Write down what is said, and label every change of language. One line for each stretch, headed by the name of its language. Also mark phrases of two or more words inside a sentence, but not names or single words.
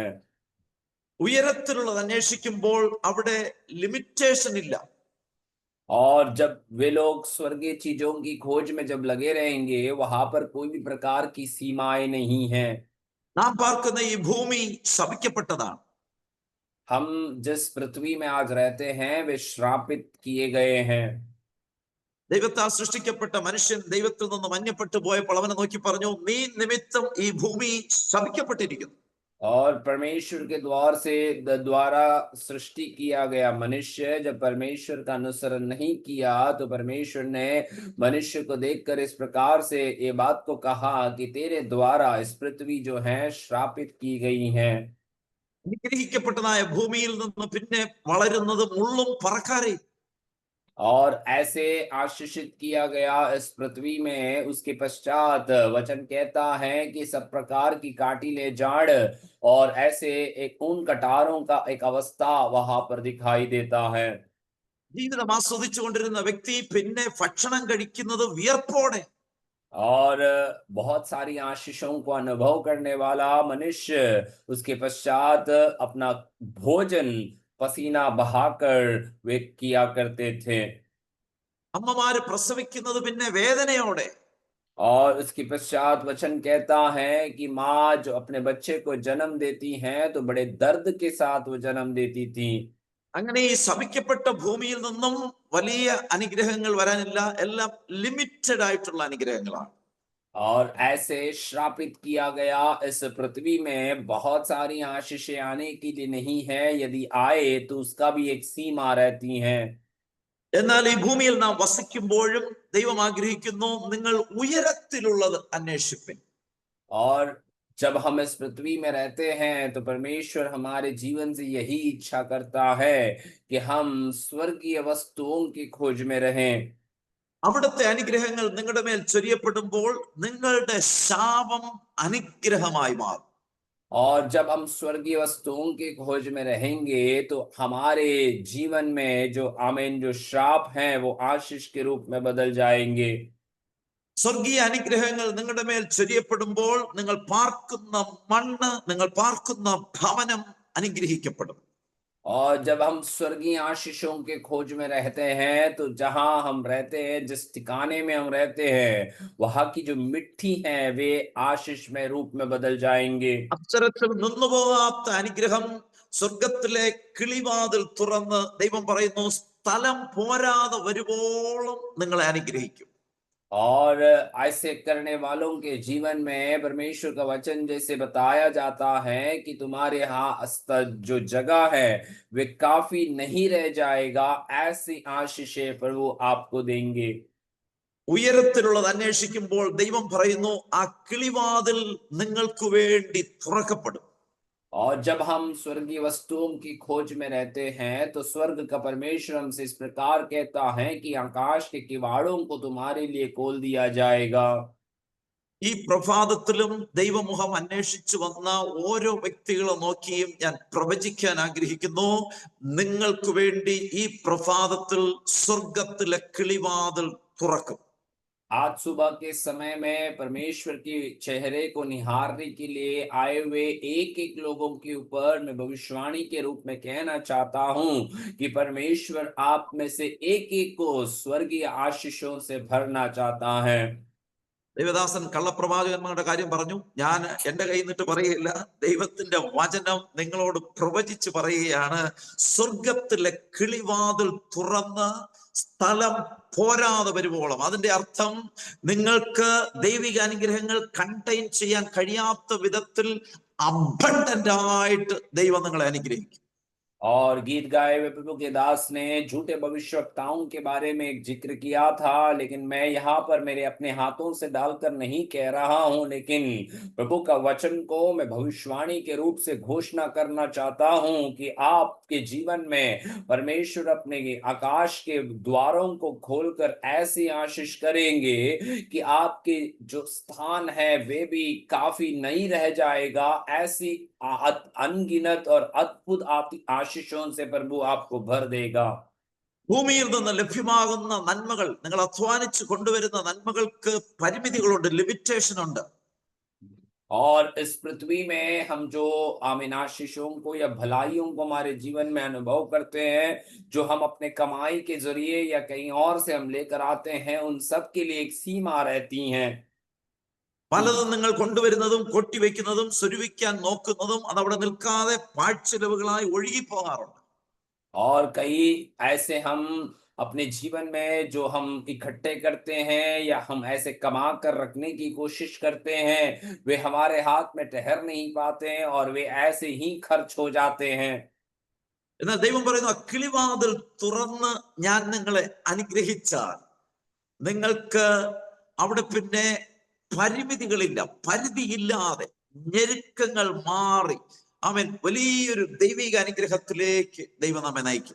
Malayalam: ഉയരത്തിലുള്ളത് അന്വേഷിക്കുമ്പോൾ അവിടെ ലിമിറ്റേഷൻ ഇല്ല.
Hindi: और जब वे लोग स्वर्गीय चीजों की खोज में जब लगे रहेंगे वहां पर कोई भी प्रकार की सीमाएं नहीं है.
Malayalam: നാം പാർക്കുന്ന ഈ ഭൂമി ശപിക്കപ്പെട്ടതാണ്.
Hindi: हम जिस पृथ्वी में आज रहते हैं वे श्रापित किए गए हैं.
Malayalam: ദൈവത്താൽ സൃഷ്ടിക്കപ്പെട്ട മനുഷ്യൻ ദൈവത്തിൽ നിന്ന് മഞ്ഞപ്പെട്ടു പോയപ്പോൾ അവനെ നോക്കി പറഞ്ഞു, നീ നിമിത്തം ഈ ഭൂമി ശപിക്കപ്പെട്ടിരിക്കുന്നു.
Hindi: और परमेश्वर के द्वारा सृष्टि किया गया मनुष्य जब परमेश्वर का अनुसरण नहीं किया तो परमेश्वर ने मनुष्य को देखकर इस प्रकार से ये बात को कहा कि तेरे द्वारा इस पृथ्वी जो है श्रापित की गई है.
Malayalam: അനുഗ്രഹിക്കപ്പെട്ടതായ ഭൂമിയിൽ നിന്ന് പിന്നെ വളരുന്നത് മുള്ളും പറക്കാരയും.
Hindi: और ऐसे आशीषित किया गया इस पृथ्वी में उसके पश्चात वचन कहता है कि सब प्रकार की काटिले झाड़ और ऐसे एक उन कटारों का एक अवस्था वहां पर दिखाई देता है.
Malayalam: ജീവിതം ആസ്വദിച്ചു കൊണ്ടിരുന്ന വ്യക്തി പിന്നെ ഭക്ഷണം കഴിക്കുന്നത് വിയർപ്പോടെ.
Hindi: और बहुत सारी आशीषों को अनुभव करने वाला मनुष्य उसके पश्चात अपना भोजन पसीना बहाकर वे किया करते थे.
Malayalam: അമ്മമാര് പ്രസവിക്കുന്നത് പിന്നെ വേദനയോടെ.
Hindi: और उसके पश्चात वचन कहता है कि माँ जो अपने बच्चे को जन्म देती हैं तो बड़े दर्द के साथ वो जन्म देती थी.
Malayalam: അങ്ങനെ ഈ ശപിക്കപ്പെട്ട ഭൂമിയിൽ നിന്നും വലിയ അനുഗ്രഹങ്ങൾ വരാനില്ല, എല്ലാം ലിമിറ്റഡ് ആയിട്ടുള്ള അനുഗ്രഹങ്ങളാണ്.
Hindi: और ऐसे श्रापित किया गया इस पृथ्वी में बहुत सारी आशीषें आने के लिए नहीं है, यदि आए तो उसका भी एक सीमा रहती है.
Malayalam: എന്നാൽ ഈ ഭൂമിയിൽ നാം വസിക്കുമ്പോഴും ദൈവം ആഗ്രഹിക്കുന്നു, നിങ്ങൾ ഉയരത്തിലുള്ളത് അന്വേഷിപ്പിൻ.
Hindi: और जब हम इस पृथ्वी में रहते हैं तो परमेश्वर हमारे जीवन से यही इच्छा करता है कि हम स्वर्गीय वस्तुओं की खोज में रहें.
Malayalam: അവിടുത്തെ അനുഗ്രഹങ്ങൾ നിങ്ങളുടെ മേൽ ചൊരിയപ്പെടുമ്പോൾ നിങ്ങളുടെ ശാപം അനുഗ്രഹമായി മാറും.
Hindi: और जब हम स्वर्गीय वस्तुओं की खोज में रहेंगे तो हमारे जीवन में जो आमीन जो श्राप हैं वो आशीष के रूप में बदल जाएंगे.
Malayalam: സ്വർഗീയ അനുഗ്രഹങ്ങൾ നിങ്ങളുടെ മേൽ ചൊരിയപ്പെടുമ്പോൾ നിങ്ങൾ പാർക്കുന്ന മണ്ണ്, നിങ്ങൾ പാർക്കുന്ന ഭവനം അനുഗ്രഹിക്കപ്പെടും.
Hindi: और जब हम स्वर्गीय आशीषों के खोज में रहते हैं तो जहां हम रहते हैं जिस ठिकाने में हम रहते हैं वहां की जो मिट्टी है वे आशीष में रूप में बदल जाएंगे.
Malayalam: അത്തരത്തിൽ നിന്നുപോകാത്ത അനുഗ്രഹം സ്വർഗത്തിലെ കിളിവാതിൽ തുറന്ന് ദൈവം പറയുന്നു, സ്ഥലം പോരാതെ വരുവോളം നിങ്ങളെ അനുഗ്രഹിക്കും.
Hindi: और ऐसे करने वालों के जीवन में परमेश्वर का वचन जैसे बताया जाता है कि तुम्हारे यहाँ जो जगह है वे काफी नहीं रह जाएगा, ऐसी आशीषें प्रभु आपको देंगे.
Malayalam: ഉയരത്തിലുള്ളത് അന്വേഷിക്കുമ്പോൾ ദൈവം പറയുന്നു, ആ കിളിവാതിൽ നിങ്ങൾക്ക് വേണ്ടി തുറക്കപ്പെടും.
Hindi: और जब हम स्वर्गीय वस्तुओं की खोज में रहते हैं तो स्वर्ग का परमेश्वर हमसे इस प्रकार कहता है कि आकाश के किवाड़ों को तुम्हारे लिए खोल दिया जाएगा।
Malayalam: ഈ പ്രഭാതത്തിലും ദൈവമുഖം അന്വേഷിച്ചു വന്ന ഓരോ വ്യക്തികളെ നോക്കിയും ഞാൻ പ്രവചിക്കാൻ ആഗ്രഹിക്കുന്നു. നിങ്ങൾക്ക് വേണ്ടി ഈ പ്രഭാതത്തിൽ സ്വർഗത്തിലെ കിളിവാതിൽ തുറക്കും.
Hindi: आज सुबह के समय में परमेश्वर के चेहरे को निहारने के लिए आए हुए एक एक लोगों के ऊपर मैं भविष्यवाणी के रूप में कहना चाहता हूं कि परमेश्वर आप में से एक एक को स्वर्गीय आशीषों से भरना चाहता है।
Malayalam: ദൈവദാസൻ കള്ളപ്രവാചകന്മാരുടെ കാര്യം പറഞ്ഞു. ഞാൻ എന്റെ കയ്യിൽ നിന്നിട്ട് പറയുകയില്ല, ദൈവത്തിന്റെ വചനം നിങ്ങളോട് പ്രവചിച്ച് പറയുകയാണ്. സ്വർഗത്തിലെ കിളിവാതിൽ തുറന്ന് സ്ഥലം പോരാതെ വരുവോളം, അതിന്റെ അർത്ഥം നിങ്ങൾക്ക് ദൈവിക അനുഗ്രഹങ്ങൾ കണ്ടെയ്ൻ ചെയ്യാൻ കഴിയാത്ത വിധത്തിൽ അബണ്ടന്റ് ആയിട്ട് ദൈവം നിങ്ങളെ അനുഗ്രഹിക്കും.
Hindi: और गीत गाए हुए प्रभु के दास ने झूठे भविष्यवक्ताओं के बारे में एक जिक्र किया था, लेकिन मैं यहाँ पर मेरे अपने हाथों से डालकर नहीं कह रहा हूँ, लेकिन प्रभु का वचन को मैं भविष्यवाणी के रूप से घोषणा करना चाहता हूँ कि आपके जीवन में परमेश्वर अपने आकाश के द्वारों को खोलकर ऐसी आशीष करेंगे कि आपके जो स्थान है वे भी काफी नहीं रह जाएगा। ऐसी अनगिनत और अद्भुत आशीषों से प्रभु आपको भर देगा।
Malayalam: ഭൂമിയിൽ നിന്ന് ലഭ്യമാകുന്ന നന്മകൾ, നിങ്ങൾ അധ്വാനിച്ച് കൊണ്ടുവരുന്ന നന്മകൾക്ക് പരിമിതികളുണ്ട്, ലിമിറ്റേഷൻ ഉണ്ട്.
Hindi: और इस पृथ्वी में हम जो आमीन आशीषों को या भलाइयों को हमारे जीवन में अनुभव करते हैं, जो हम अपने कमाई के जरिए या कहीं और से हम लेकर आते हैं, उन सब के लिए एक सीमा रहती है।
Malayalam: പലതും നിങ്ങൾ കൊണ്ടുവരുന്നതും കൊട്ടിവെക്കുന്നതും സ്വരുവിക്കാൻ നോക്കുന്നതും അതവിടെ നിൽക്കാതെ പാഴ്ചെലവുകളായി ഒഴുകിപ്പോകാറുണ്ട്.
Hindi: और कई ऐसे हम अपने जीवन में जो हम इकट्ठे करते हैं या हम ऐसे कमा कर रखने की कोशिश करते हैं, वे हमारे हाथ में ठहर नहीं पाते हैं और वे ऐसे ही खर्च हो जाते हैं।
Malayalam: എന്നാൽ ദൈവം പറയുന്നു, കിളിവാതിൽ തുറന്ന് ഞാൻ നിങ്ങളെ അനുഗ്രഹിച്ചാൽ നിങ്ങൾക്ക് അവിടെ പിന്നെ പരിമിതികളില്ല, പരിധിയില്ലാതെ ഞെരുക്കങ്ങൾ മാറി ആമേൻ വലിയൊരു ദൈവിക അനുഗ്രഹത്തിലേക്ക് ദൈവം നമ്മെ നയിക്കും.